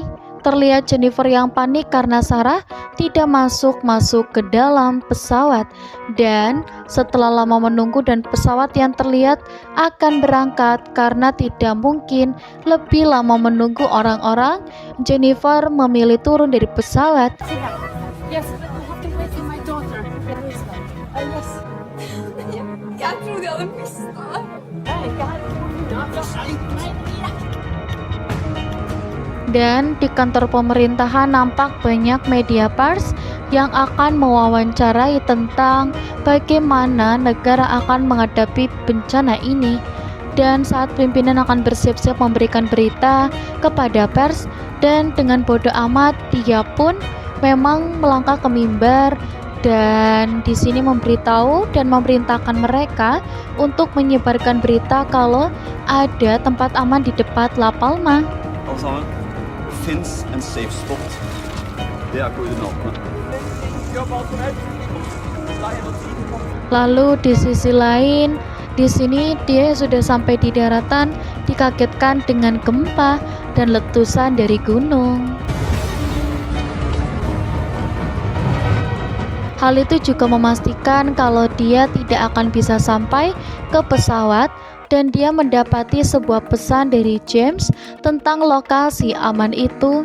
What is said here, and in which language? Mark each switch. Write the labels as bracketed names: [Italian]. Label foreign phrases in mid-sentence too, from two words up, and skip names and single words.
[Indonesian] Terlihat Jennifer yang panik karena Sarah tidak masuk ke dalam pesawat. Dan setelah lama menunggu dan pesawat yang terlihat akan berangkat karena tidak mungkin lebih lama menunggu orang-orang, Jennifer memilih turun dari pesawat. [English] Yes, but you have to wait for my daughter. Yes. [Norwegian] Jeg trodde jeg hadde mistet deg. [Indonesian] Dan di kantor pemerintahan nampak banyak media pers yang akan mewawancarai tentang bagaimana negara akan menghadapi bencana ini. Dan saat pimpinan akan bersiap-siap memberikan berita kepada pers, dan dengan bodoh amat dia pun memang melangkah ke mimbar dan di sini memberitahu dan memerintahkan mereka untuk menyebarkan berita kalau ada tempat aman di depan La Palma. [Norwegian] Alle sammen, finnes en [English] safe spot. [Norwegian] Det er koordinatene. [Indonesian] Lalu di sisi lain, di sini dia sudah sampai di daratan, dikagetkan dengan gempa dan letusan dari gunung. Hal itu juga memastikan kalau dia tidak akan bisa sampai ke pesawat, dan dia mendapati sebuah pesan dari James tentang lokasi aman itu.